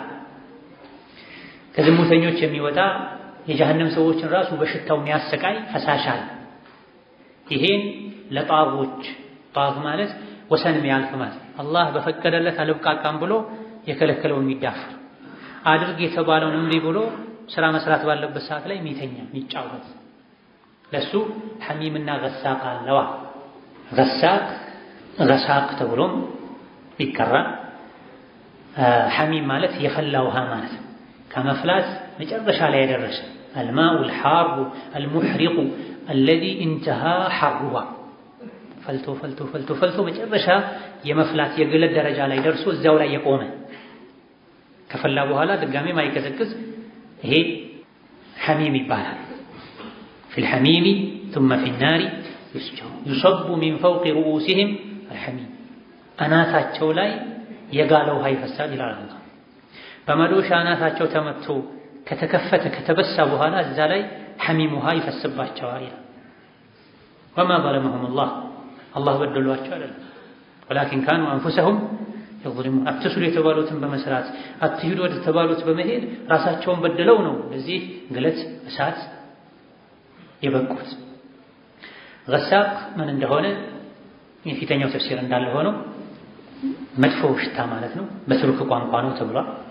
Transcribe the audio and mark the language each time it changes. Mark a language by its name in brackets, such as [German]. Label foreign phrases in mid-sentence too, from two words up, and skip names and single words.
[Amharic] ከዝሙተኞች የሚወጣ የጀሃነም ሰዎችን ራሱ በሽታው የሚያሰቃይ ፈሳሻል። ይሄን ለጣዖች ጣዖት ማለት ወሰን የሚያልፍ ማለት አላህ በፈቀደለት አልብቃቃም ብሎ የከለከለውን የሚዳፈር አድርግ የተባለውን እምቢ ብሎ ስራ መስራት ባለበት ሰዓት ላይ የሚተኛ የሚጫወት ለሱ ሐሚምና ገሳቅ አለዋ። ገሳቅ ተብሎም ይቀራል። ሐሚም ማለት የፈላ ውሃ ማለት ከመፍላት መጨረሻ ላይ ያደረሰ [Arabic] الماء الحار المحرق الذي انتهى حرها [Amharic] ፈልቶ መጨረሻ የመፍላት የግለት ደረጃ ላይ ደርሶ እዛው ላይ የቆመ ከፈላ በኋላ ድጋሜ ማይቀዘቅዝ ይሄ ሐሚም ይባላል። [Arabic] في الحميم ثم في النار يصب من فوق رؤوسهم [Amharic] الحميم አናታቸው ላይ የጋለ ውሃ ይፈሳል ይላል አላህ። በመዶሻ አናታቸው ተመቶ ከተከፈተ ከተበሳ በኋላ እዛ ላይ ሐሚም ውሃ ይፈስባቸዋል ይላል። [Arabic] وما ظلمهم الله [Amharic] በደሏቸው አይደለም [Arabic] ولكن كانوا انفسهم يظلمون [Amharic] አትስሩ የተባሉትን በመስራት አትሂዱ ወደ ተባሉት በመሄድ ራሳቸውን በደለው ነው ለዚህ ግለት እሳት የበቁት። ገሳቅ ምን እንደሆነ የፊተኛው ተፍሲር እንዳለ ሆኖ መጥፎ ሽታ ማለት ነው። በቱርክ ቋንቋ ነው ተብሏል።